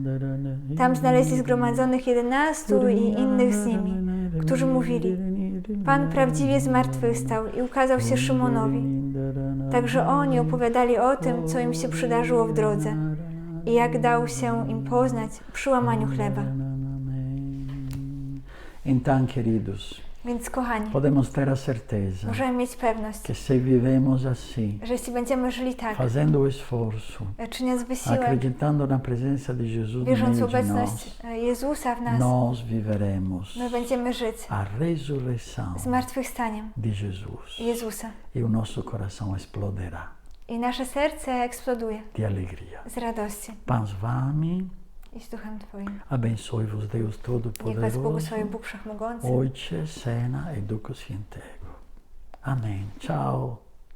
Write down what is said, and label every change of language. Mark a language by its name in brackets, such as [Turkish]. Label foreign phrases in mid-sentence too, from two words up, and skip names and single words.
[Polish] Tam znaleźli zgromadzonych 11 i innych z nimi, którzy mówili, Pan prawdziwie zmartwychwstał i ukazał się Szymonowi. Także oni opowiadali o tym, co im się przydarzyło w drodze i jak dał się im poznać przy łamaniu chleba. [Portuguese] Então, queridos, [Polish] Więc kochani, [Portuguese] podemos ter a certeza [Polish] możemy mieć pewność, [Portuguese] que se vivemos assim, [Polish] że jeśli będziemy żyli tak, [Portuguese] fazendo o esforço, [Polish] czyniąc wysiłek, [Portuguese] acreditando na presença de Jesus no [Polish] wierząc w [Portuguese] meio de [Polish] obecność [Portuguese] nós, [Polish] Jezusa w nas, [Portuguese] nós viveremos [Polish] my będziemy żyć [Portuguese] a ressurreição [Polish] zmartwychwstaniem [Portuguese] de Jesus [Polish] Jezusa. [Portuguese] e o nosso coração exploderá [Polish] I nasze serce eksploduje [Portuguese] de alegria. [Polish] z radości [Portuguese] Paz vami, [Polish] i z Duchem Twoim. [Portuguese] abençoe-vos Deus [Polish] Niech Was [Portuguese] Todo-Poderoso, [Polish] błogosławi Bóg Wszechmogący. Ojcze, Syna e Ducha Świętego. [Portuguese] Amém. Tchau.